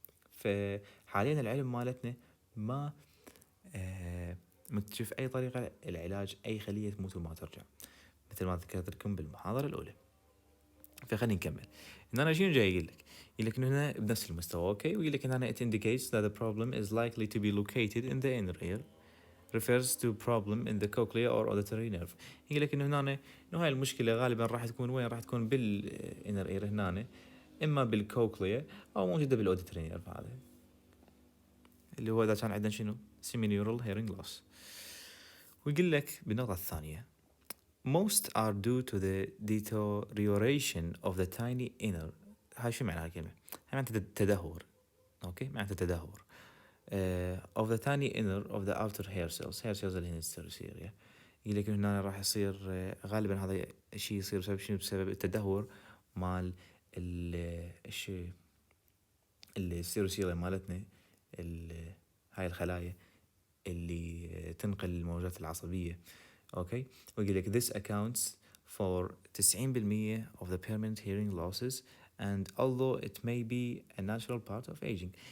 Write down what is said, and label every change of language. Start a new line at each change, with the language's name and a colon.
Arabic: فحاليا العلم مالتنا ما مكتشف اي طريقه العلاج اي خليه تموت وما ترجع، مثل ما ذكرت لكم بالمحاضره الاولى. فخلينا نكمل. هنا شنو جاي يقول لك؟ يقول لك انه هنا بنفس المستوى. اوكي. ويقول لك هنا
English: it indicates that the problem is likely to be located in the inner ear, refers to problem in the cochlea or auditory nerve.
Arabic: يقول لك انه هنا انه هاي المشكله غالبا راح تكون وين؟ راح تكون بالانر اير هنا، اما بالكوكليا او موجوده بالاوديتوري نيرف، هذا اللي هو اذا كان عندنا شنو؟
English: semi-neural hearing loss.
Arabic: ويقول لك بالنقطه الثانيه
English: most are due to the deterioration of the tiny inner.
Arabic: هاي شو معناها الكلمه؟ هاي معناتها تدهور. اوكي. معناتها تدهور
English: of the tiny inner of the outer hair cells
Arabic: اللي هي السيروسيريا. يقول لك هنا راح يصير غالبا هذا الشيء يصير بسبب شنو؟ بسبب التدهور مال الشيء السيروسيريا مالتنا، هاي الخلايا اللي تنقل الموجات العصبيه. اوكي. ويقول لك
English: this accounts for 90% of the permanent hearing losses and although it may be a natural part of aging.